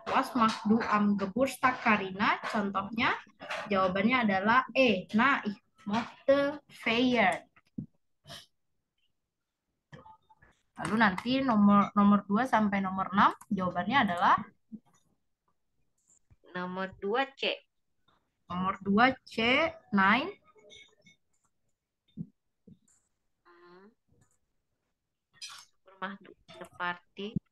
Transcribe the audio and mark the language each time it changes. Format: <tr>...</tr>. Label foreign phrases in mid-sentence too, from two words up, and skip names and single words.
<de>Was machst du am Geburtstag Karina?</de> <id>Contohnya, jawabannya adalah E. Nah,</id> <de>ich möchte feiern.</de> <id>Lalu nanti nomor 2 sampai nomor 6 jawabannya adalah nomor 2 C. Nomor 2 C, 9. Rumah party.</id>